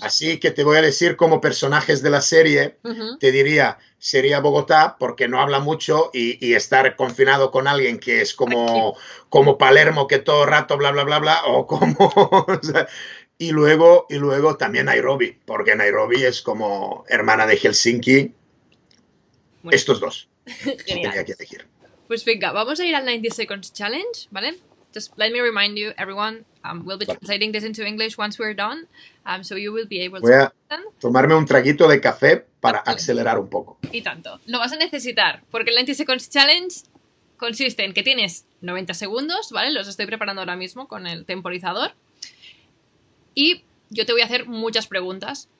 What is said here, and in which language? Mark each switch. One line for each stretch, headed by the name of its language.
Spanish: Así que te voy a decir como personajes de la serie, te diría, sería Bogotá porque no habla mucho y estar confinado con alguien que es como Palermo que todo el rato bla, bla, bla, bla, o como... o sea, y luego también Nairobi, porque Nairobi es como hermana de Helsinki. Bueno, Estos dos. genial. Tenía que elegir. Pues venga, vamos a ir al 90 Seconds Challenge, ¿vale?
English: Just let me remind you, everyone, we'll be translating this into English once we're done, so you will be able to...
Spanish: Voy a tomarme un traguito de café para acelerar un poco. Y tanto. Lo vas a necesitar, porque el 90 Seconds Challenge consiste en que tienes 90 segundos, ¿vale? Los estoy preparando ahora mismo con el temporizador. Y yo te voy a hacer muchas preguntas.